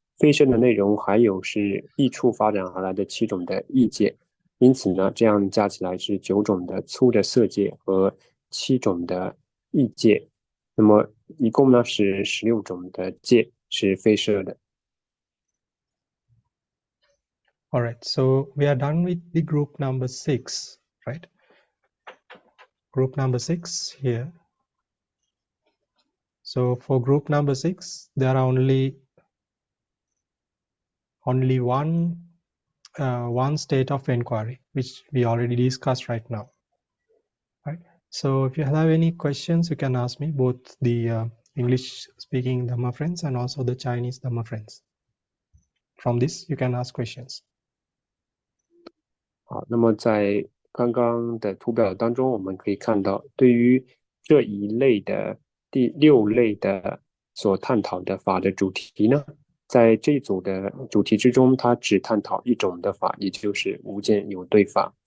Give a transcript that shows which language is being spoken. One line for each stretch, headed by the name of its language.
Chinese: 非摄的内容还有是异处发展而来的7种的异界，因此呢，这样加起来是9种的粗的色界和7种的异界，那么一共呢是16种的界是非摄的。
English: All right, so we are done with the group number 6, right? Group number 6 here. So for group number 6, there are only one state of enquiry, which we already discussed right now. Right. So if you have any questions, you can ask me, both the English-speaking Dhamma friends and also the Chinese Dhamma friends. From this, you can ask questions.
Chinese: 好，那么在刚刚的图表当中，我们可以看到，对于这一类的第6类的所探讨的法的主题呢，在这一组的主题之中，它只探讨一种的法，也就是无间有对法。